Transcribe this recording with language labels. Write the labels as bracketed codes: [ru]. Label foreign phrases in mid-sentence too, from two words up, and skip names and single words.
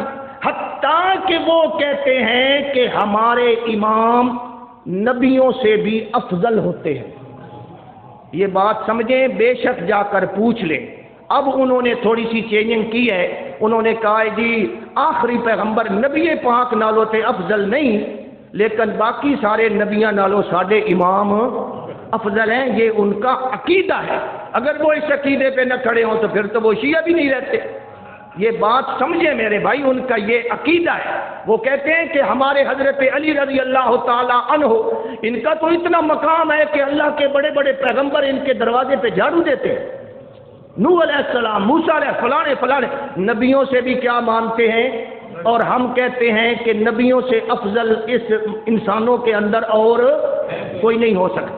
[ur] حتیٰ کہ وہ کہتے ہیں کہ ہمارے امام نبیوں سے بھی افضل ہوتے ہیں۔ یہ بات سمجھیں، بے شک جا کر پوچھ لیں۔ اب انہوں نے تھوڑی سی چینجنگ کی ہے، انہوں نے کہا ہے جی [pa] آخری پیغمبر نبی پاک نالوں تے افضل نہیں، لیکن باقی سارے نبیاں نالوں ساڈے امام افضل ہیں۔ [ur] یہ ان کا عقیدہ ہے، اگر وہ اس عقیدے پہ نہ کھڑے ہوں تو پھر تو وہ شیعہ بھی نہیں رہتے۔ یہ بات سمجھے میرے بھائی، ان کا یہ عقیدہ ہے۔ وہ کہتے ہیں کہ ہمارے حضرت علی [ar] رضی اللہ تعالی عنہ، [ur] ان کا تو اتنا مقام ہے کہ اللہ کے بڑے بڑے پیغمبر ان کے دروازے پہ جھاڑو دیتے ہیں، نوح [ar] علیہ السلام، [ur] موسیٰ علیہ فلانے فلانے نبیوں سے بھی کیا مانتے ہیں، اور ہم کہتے ہیں کہ نبیوں سے افضل اس انسانوں کے اندر اور کوئی نہیں ہو سکتا۔